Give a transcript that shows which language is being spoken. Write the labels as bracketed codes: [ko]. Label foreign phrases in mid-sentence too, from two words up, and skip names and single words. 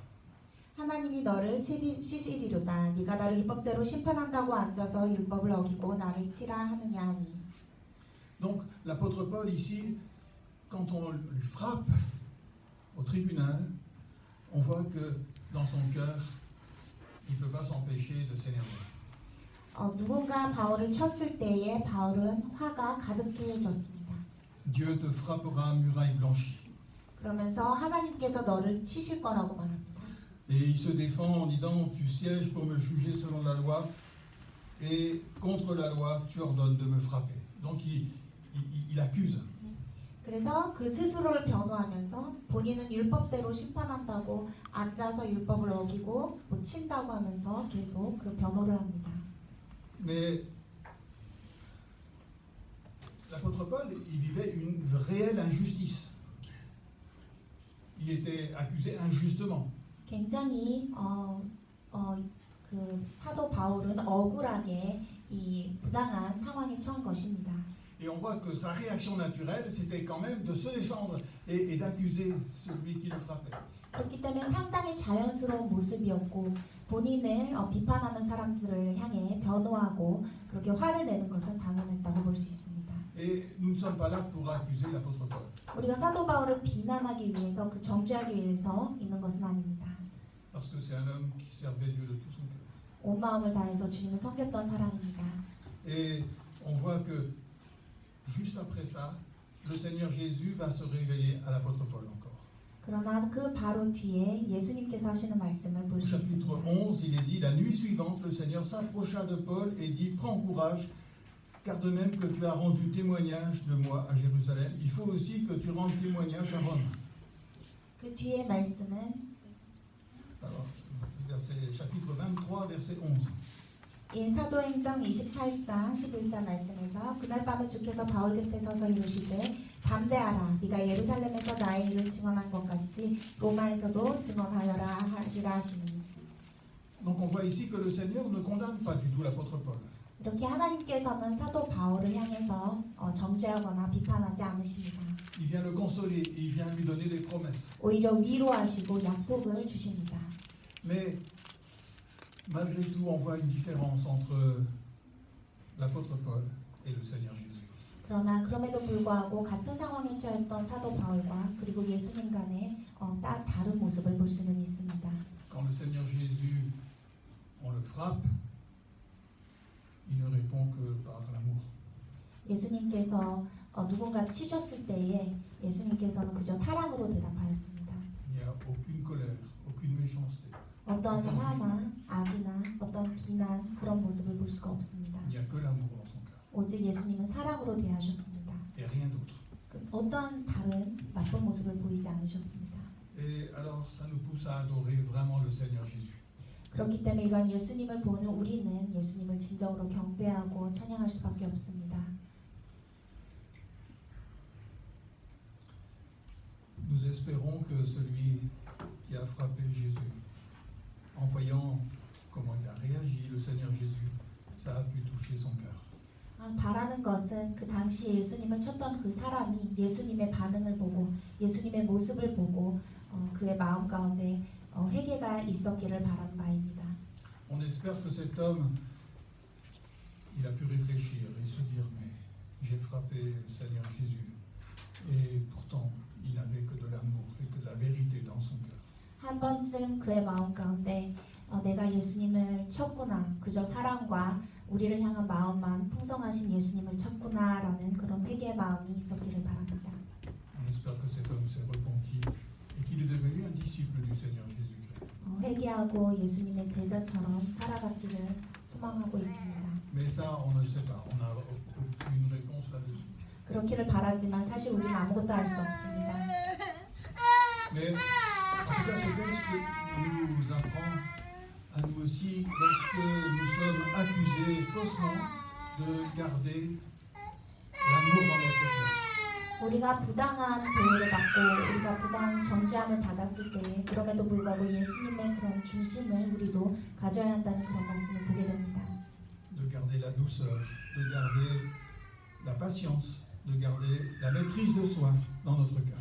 [ko] 하나님이 너를 치시리로다. 네가 나를 율법대로 심판한다고 앉아서 율법을 어기고 나를 치라 하느냐 하니. [fr] Donc l'apôtre Paul ici, quand on lui frappe au tribunal, on voit que dans son cœur, il ne peut pas s'empêcher de s'énerver. [ko] 누군가 바울을 쳤을 때에 바울은 화가 가득해졌습니다. [fr] Dieu te frappera muraille blanchie. [ko] 그러면서 하나님께서 너를 치실 거라고 말합니다. [fr] Et il se défend en disant, tu sièges pour me juger selon la loi, et contre la loi, tu ordonnes de me frapper. Donc il accuse. [ko] 그래서 그 스스로를 변호하면서 본인은 율법대로 심판한다고 앉아서 율법을 어기고 뭐 친다고 하면서 계속 그 변호를 합니다. [fr] Mais l'apôtre Paul, il vivait une réelle injustice. Il était accusé injustement. [ko] 굉장히 그 사도 바울은 억울하게 이 부당한 상황에 처한 것입니다. [fr] Et on voit que sa réaction naturelle, c'était quand même de se défendre et d'accuser celui qui le frappait. [ko] 그렇기 때문에 상당히 자연스러운 모습이었고 본인을 비판하는 사람들을 향해 변호하고 그렇게 화를 내는 것은 당연했다고 볼 수 있습니다. [fr] Et nous ne sommes pas là pour accuser l'apôtre Paul. [ko] 우리가 사도 바울을 비난하기 위해서 그 정죄하기 위해서 있는 것은 아닙니다. [fr] Parce que c'est un homme qui servait Dieu de tout son cœur. [ko] 온 마음을 다해서 주님을 섬겼던 사람입니다. [fr] Et on voit que juste après ça, le Seigneur Jésus va se révéler à l'apôtre Paul encore. [ko] 그러나 그 바로 뒤에 예수님께서 하시는 말씀을 볼 [fr] Au [ko] 수 [fr] chapitre [ko] 있습니다. [fr] 11, il est dit, la nuit suivante, le Seigneur s'approcha de Paul et dit, prends courage, car de même que tu as rendu témoignage de moi à Jérusalem, il faut aussi que tu rendes témoignage à Rome. [ko] 그 뒤에 말씀은 [fr] Alors, chapitre 23, verset 11. [ko] 이 사도행전 28장 11절 말씀에서 그날 밤에 주께서 바울 곁에 서서 이르시되 담대하라 네가 예루살렘에서 나의 일을 증언한 것 같이 로마에서도 증언하여라 하시라 하시니. [fr] Donc on voit ici que le Seigneur ne condamne pas du tout l'apôtre Paul. [ko] 이렇게 하나님께서는 사도 바울을 향해서 정죄하거나 비판하지 않으십니다. [fr] Il vient le consoler, il vient lui donner des promesses. [ko] 오히려 위로하시고 약속을 주십니다. [fr] Mais malgré tout, on voit une différence entre l'apôtre Paul et le Seigneur Jésus. [ko] 그러나 그럼에도 불구하고 같은 상황에 처했던 사도 바울과 그리고 예수님 간의 다른 모습을 볼 수는 있습니다. [fr] Quand le Seigneur Jésus, on le frappe, il ne répond que par l'amour. [ko] 예수님께서 누군가 치셨을 때에 예수님께서는 그저 사랑으로 대답하였습니다. [fr] Il n'y a aucune colère, aucune méchanceté. [ko] 어떠한 화나 악이나 어떤 비난 그런 모습을 볼 수가 없습니다. [fr] Il n'y a que l'amour dans son cœur. [ko] 오직 예수님은 사랑으로 대하셨습니다. [fr] Et rien d'autre. [ko] 어떠한 다른 나쁜 모습을 보이지 않으셨습니다. [fr] Et alors, ça nous pousse à adorer vraiment le Seigneur Jésus. [ko] 그렇기 때문에 이러한 예수님을 보는 우리는 예수님을 진정으로 경배하고 찬양할 수밖에 없습니다. [fr] Nous espérons que celui qui a frappé Jésus, en voyant comment il a réagi, le Seigneur Jésus, ça a pu toucher son cœur. [ko] 바라는 것은 그 당시 예수님을 쳤던 그 사람이 예수님의 반응을 보고 예수님의 모습을 보고 그의 마음 가운데 회개가 있었기를 바라는 바입니다. [fr] On espère que cet homme, il a pu réfléchir et se dire, mais j'ai frappé le Seigneur Jésus, et pourtant il n'avait que de l'amour et que de la vérité dans son cœur. [ko] 한 번쯤 그의 마음 가운데 내가 예수님을 쳤구나, 그저 사랑과 우리를 향한 마음만 풍성하신 예수님을 쳤구나라는 그런 회개의 마음이 있었기를 바랍니다. [fr] On espère que cet homme s'est repenti et qu'il est devenu un disciple du Seigneur Jésus-Christ. [ko] 회개하고 예수님의 제자처럼 살아가기를 소망하고 있습니다. [fr] Mais ça, on ne sait pas, on n'a aucune réponse là-dessus. [ko] 그렇기를 바라지만 사실 우리는 아무것도 할 수 없습니다. [fr] Mais en tout cas, ce texte nous apprend à nous aussi, lorsque nous sommes accusés faussement, de garder l'amour dans notre cœur. [ko] 우리가 부당한 대우를 받고 우리가 부당한 정죄함을 받았을 때 그럼에도 불구하고 예수님의 그런 중심을 우리도 가져야 한다는 그런 말씀을 보게 됩니다. [fr] De garder la douceur, de garder la patience, de garder la maîtrise de soi dans notre cœur.